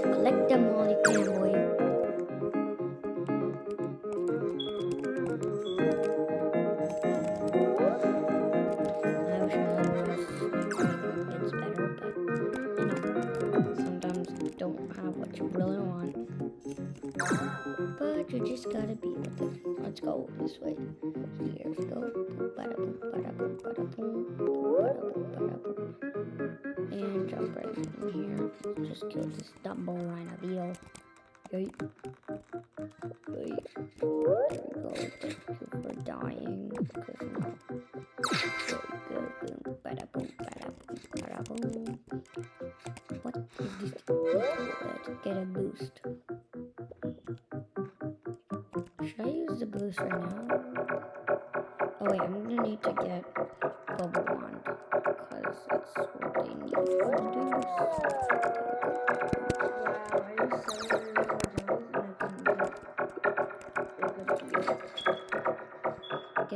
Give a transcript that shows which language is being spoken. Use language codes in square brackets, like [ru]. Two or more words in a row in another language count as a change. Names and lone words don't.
[en] So collect them all you can, boy. I wish I had more it's better, but you know, sometimes you don't have what you really want. But you just gotta be with it. Let's go this way. Here we go. Ba-da-boom, ba-da-boom, ba-da-boom, ba-da-boom, ba-da-boom. And jump right in here. Just kill this Dumbo Rhinobeetle. Yay. Yay. There we go. Thank you for dying. Because now. There we go. Boom, ba-da-boom, ba-da-boom, ba-da-boom. What is this? Let's get a boost. Should I use the boost right now? Oh wait, I'm gonna need to get Global Wand because that's what they need for this.